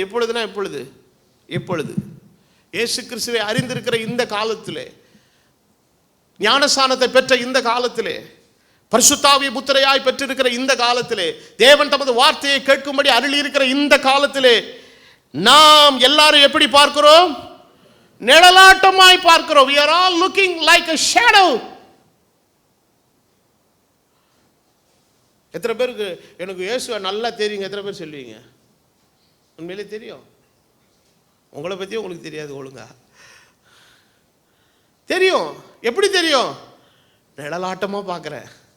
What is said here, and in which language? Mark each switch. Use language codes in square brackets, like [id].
[ta] எப்பொழுதுனா எப்பொழுது, எப்பொழுது இயேசு கிறிஸ்துவை அறிந்திருக்கிற இந்த காலத்திலே, ஞானஸ்நானத்தை பெற்ற இந்த காலத்திலே, பரிசுத்தாவிய புத்திரையாய் பெற்றிருக்கிற இந்த காலத்திலே, தேவன் தமது வார்த்தையை கேட்கும்படி அருளி இருக்கிற இந்த காலத்திலே, நாம் எல்லாரும் எப்படி பார்க்கிறோம், நிழலாட்டமாய் பார்க்கிறோம். [en] we are all looking like a shadow. [ta] எத்தனை பேருக்கு எனக்கு இயேசுவை நல்லா தெரியுங்க? எத்தனை பேர் சொல்லுவீங்க? உண்மையிலே தெரியும். உங்களை பற்றி உங்களுக்கு தெரியாது ஒழுங்கா தெரியும். எப்படி தெரியும்? நிழலாட்டமாக பார்க்குறேன்.